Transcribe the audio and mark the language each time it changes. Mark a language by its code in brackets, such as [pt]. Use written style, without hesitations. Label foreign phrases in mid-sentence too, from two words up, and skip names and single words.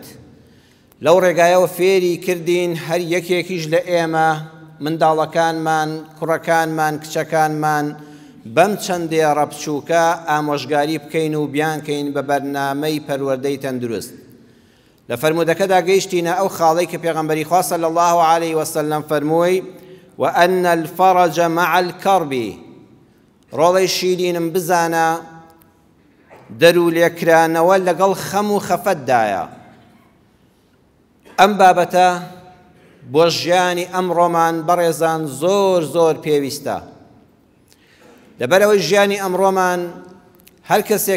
[ckb] لەو ڕێگایەوە فێری کردین هەر یەکێکیش لە ئێمە منداڵەکانمان، کوڕەکانمان، کچەکانمان بەم چەندێڕە بچووکە ئامۆژگاری بکەین و بیانکەین بە بەرنامەی پەروەردەی تەندروست. لە فەرموودەکەدا گەیشتینە ئەو خاڵەی کە پێغەمبەری خوا [ar] صلی الله عليه وسلم [ckb] فەرمووی [ar] وأن الفرج مع الكرب، [ckb] ڕۆڵەی شیرینم بزانە دەرو لێکرانەوە لەگەڵ خەم و خەفەتدایە. ئەم بابەتە بۆ ژیانی ئەمڕۆمان بەڕێزان زۆر زۆر پێویستە، لەبەرەوەی ژیانی ئەمڕۆمان هەر کەسێک